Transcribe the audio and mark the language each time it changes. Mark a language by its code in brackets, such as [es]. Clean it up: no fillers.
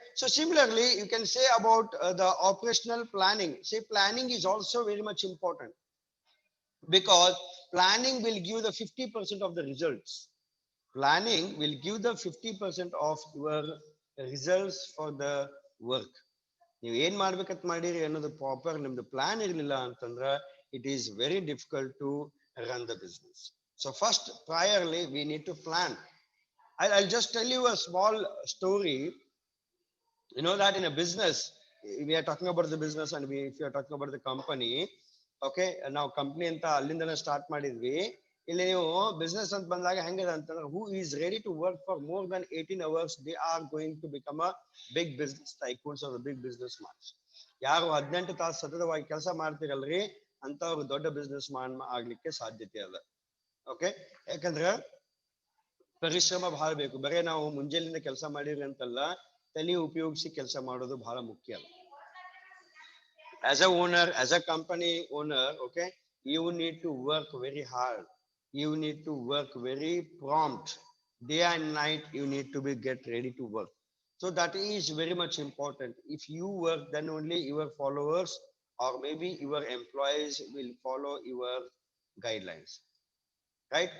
[en] So similarly, you can say about the operational planning. Say planning is also very much important, because planning will give the 50% of the results. Planning will give the 50% of your results for the work. [kn] ನೀವು ಏನ್ ಮಾಡ್ಬೇಕಂತ ಮಾಡಿರಿ ಅನ್ನೋದು proper ನಿಮ್ದು plan ಇರಲಿಲ್ಲ ಅಂತಂದ್ರೆ [en] it is very difficult to run the business. So first, priorly, we need to plan. I'll just tell you a small story. You know that in a business, we are talking about the business, and if you are talking about the company, okay, [kn] ನಾವು company ಅಂತ ಅಲ್ಲಿಂದನೇ start ಮಾಡಿದ್ವಿ. ಇಲ್ಲಿ ನೀವು business ಅಂತ ಬಂದಾಗ ಹೆಂಗಿದೆ ಅಂತಂದ್ರೆ, [en] Who is ready to work for more than 18 hours, they are going to become a big business tycoons or big business mans. [kn] ಯಾರು 18 ತಾಸು ಸತತವಾಗಿ ಕೆಲಸ ಮಾಡ್ತಿರಲ್ರಿ ಅಂತವ್ರು ದೊಡ್ಡ ಬಿಸ್ನೆಸ್ ಮ್ಯಾನ್ ಆಗ್ಲಿಕ್ಕೆ ಸಾಧ್ಯತೆ ಅದ. ಓಕೆ, ಯಾಕಂದ್ರೆ ಪರಿಶ್ರಮ ಬಹಳ ಬೇಕು. ಬರೇ ನಾವು ಮುಂಜಾನೆಯಿಂದ ಕೆಲಸ ಮಾಡಿರಿ ಅಂತಲ್ಲ, ತಲೆ ಉಪಯೋಗಿಸಿ ಕೆಲಸ ಮಾಡೋದು ಬಹಳ ಮುಖ್ಯ. [en] As a owner, as a company owner, okay, you need to work very hard. You need to work very prompt. Day and night, you need to be get ready to work. So that is very much important. If you work, then only your followers or maybe your employees will follow your guidelines, right?